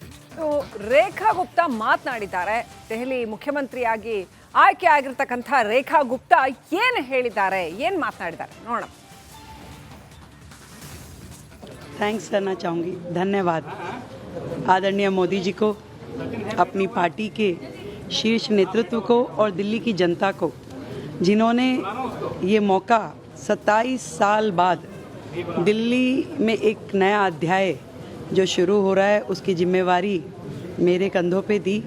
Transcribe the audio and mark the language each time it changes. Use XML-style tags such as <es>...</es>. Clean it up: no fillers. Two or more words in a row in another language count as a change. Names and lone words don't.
<kn>ರೇಖಾ ಗುಪ್ತಾ ಮಾತನಾಡಿದ್ದಾರೆ. ದೆಹಲಿ ಮುಖ್ಯಮಂತ್ರಿಯಾಗಿ ಆಯ್ಕೆ ಆಗಿರತಕ್ಕಂಥ ರೇಖಾ ಗುಪ್ತಾ ಏನು ಹೇಳಿದ್ದಾರೆ, ಏನು ಮಾತನಾಡಿದ್ದಾರೆ ನೋಡೋಣ.</kn> <hi>थैंक्स करना चाहूँगी, धन्यवाद आदरणीय मोदी जी को, अपनी पार्टी के शीर्ष नेतृत्व को और दिल्ली की जनता को, जिन्होंने ये मौका 27 साल बाद दिल्ली में एक नया अध्याय जो शुरू हो रहा है उसकी जिम्मेवारी मेरे कंधों पे दी।</hi>